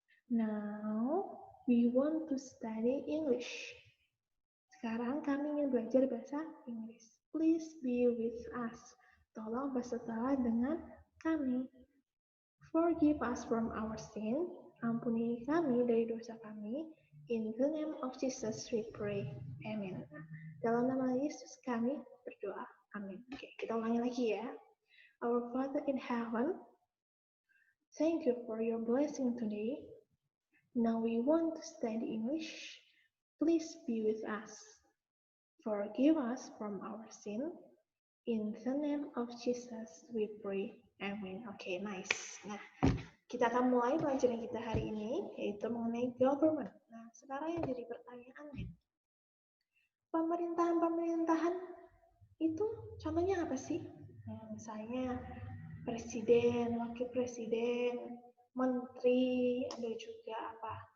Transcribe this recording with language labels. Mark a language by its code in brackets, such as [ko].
[en] Now, we want to study English. [id] Sekarang kami ingin belajar bahasa Inggris. [en] Please be with us. [id] Tolong bersertalah dengan kami. [en] Forgive us from our sin. [id] Ampuni kami dari dosa kami. [en] In the name of Jesus we pray. Amen. [id] Dalam nama Yesus kami berdoa. Amin. Oke, kita ulangi lagi ya. [en] Our Father in heaven, thank you for your blessing today. Now we want to study English. Please be with us. Forgive us from our sin. In the name of Jesus we pray. Amen. Oke, nice. [id] Nah, kita akan mulai pelajaran kita hari ini, yaitu mengenai government. Nah, sekarang yang jadi pertanyaan nih, pemerintahan itu contohnya apa sih? Nah, misalnya presiden, wakil presiden, menteri, ada juga apa?